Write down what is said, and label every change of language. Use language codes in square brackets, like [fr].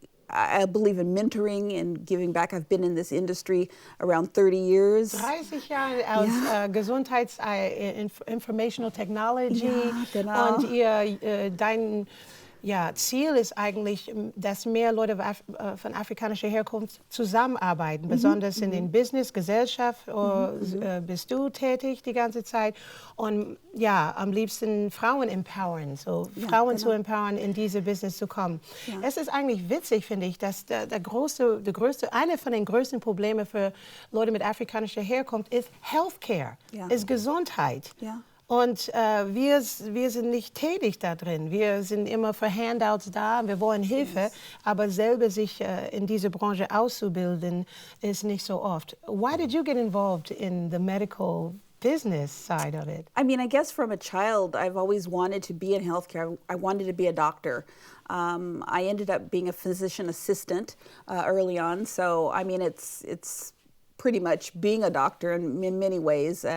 [en] I believe in mentoring and giving back. I've been in this industry around 30 years. [de] 30 Jahre aus Gesundheits-, [en] Informational Technology. [de] Ja, genau. Und dein Ziel ist eigentlich, dass mehr Leute von afrikanischer Herkunft zusammenarbeiten, besonders in den Business, Gesellschaft, bist du tätig die ganze Zeit und am liebsten Frauen empowern, Frauen zu empowern, in diese Business zu kommen. Ja. Es ist eigentlich witzig, finde ich, dass eine von den größten Problemen für Leute mit afrikanischer Herkunft ist Healthcare, ist Gesundheit. Ja. Und wir sind nicht tätig da drin. Wir sind immer für Handouts da, wir wollen Hilfe, aber selber sich in diese Branche auszubilden, ist nicht so oft. [en] Why did you get involved in the medical business side of it? I mean, I guess from a child, I've always wanted to be in healthcare. I wanted to be a doctor. I ended up being a physician assistant early on, so I mean, it's pretty much being a doctor in many ways.